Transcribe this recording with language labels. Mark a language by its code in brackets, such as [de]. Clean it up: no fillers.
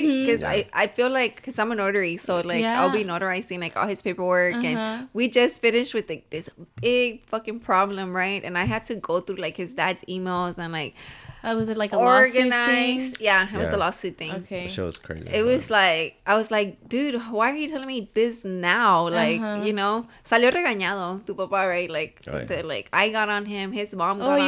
[en] Because I feel like, because I'm a notary, so like I'll be notarizing like all his paperwork, and we just finished with like this big fucking problem, right? And I had to go through like his dad's emails and like. Was it like a lawsuit thing? Yeah, it was a lawsuit thing. Okay. The show was crazy. It was like, I was like, dude, why are you telling me this now? Like, you know, [es] salió regañado tu papá, [en] right? Like, like I got on him, his mom got on him.